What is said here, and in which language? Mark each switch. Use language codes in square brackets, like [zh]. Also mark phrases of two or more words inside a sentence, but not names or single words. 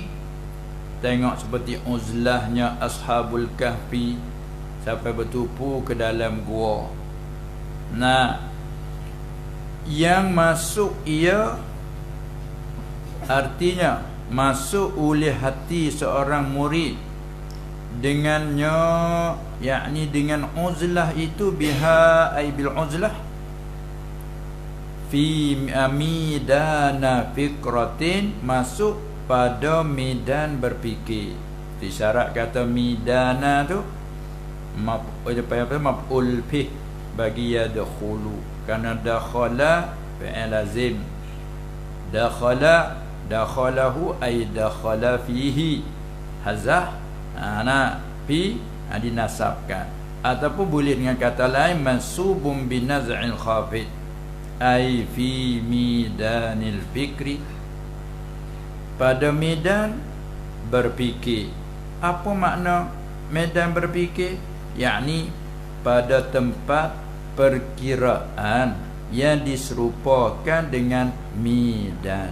[ms] Tengok seperti uzlahnya Ashabul Kahfi sampai bertupu ke dalam gua. Nah, yang masuk ia artinya masuk oleh hati seorang murid dengannya, yakni dengan uzlah itu, [ar] بها أي بالعزلة في ميدان فكرة, [ms] masuk pada medan berfikir. Isyarat kata midana tu [ar] مفعول به [ms] bagi yadkhulu, kerana [ar] دخل فعل لازم، دخله أي دخل فيه, [ms] hazah fi dinasabkan. Ataupun boleh dengan kata lain [ar] منصوب بنزع الخافض أي في ميدان الفكر, [ms] pada medan berfikir. Apa makna medan berfikir? Yakni pada tempat perkiraan yang diserupakan dengan medan.